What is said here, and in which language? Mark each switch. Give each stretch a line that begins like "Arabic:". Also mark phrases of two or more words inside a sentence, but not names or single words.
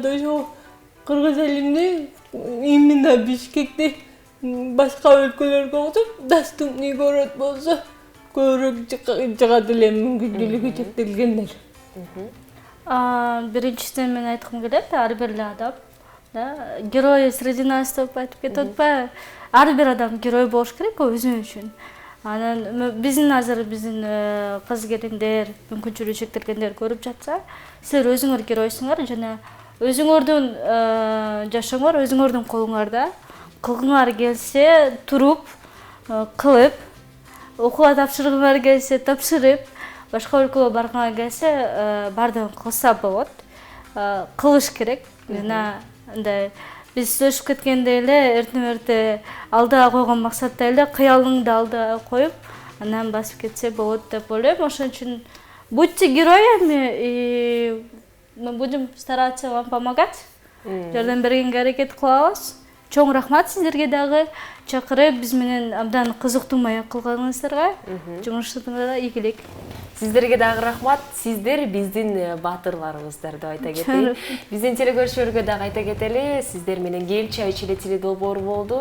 Kyrgyz: Ошо кыргыз элинде именно Бишкекте башка өлкөлөргө окшоп
Russian: доступный город
Kyrgyz: болсо көбүрөөк жыгат эле мүмкүнчүлүгү чектелгендер. Биринчиден мен айткым келет, ар бир эле адам
Russian: герой среди нас
Kyrgyz: деп айтып кетип атпайбы? Ар бир адам герой болуш керек өзү үчүн. Анан биздин кыз келиндер, мүмкүнчүлүгү чектелгендер көрүп жатса, силер өзүңөр геройсуңар жана өзүңөрдүн жашооңор өзүңөрдүн колуңарда. Кылгыңар келсе туруп, кылып, окууга тапшыргыңар келсе тапшырып, башка өлкөгө баргыңар келсе бардыгын кылса болот. Кылыш керек. Жана андай биз сөзүшүп кеткендей эле эртең-эрте алдыга койгон максатта эле кыялыңды алдыга коюп анан басып кетсе болот деп ойлойм. Ошон үчүн
Russian: будьте героями, и мы будем стараться вам помогать.
Kyrgyz: Жардам бергенге аракет кылабыз. Чоң рахмат сиздерге дагы чакырып биз менен абдан кызыктуу маек кылганыңыздарга. Жумушуңуздарга ийгилик. Сиздерге дагы рахмат. Сиздер биздин баатырларыбыздар деп айта кетейин. Биздин телекөрүүчүлөргө дагы айта кетели, сиздер менен Кел чай ичели теледолбоор болду.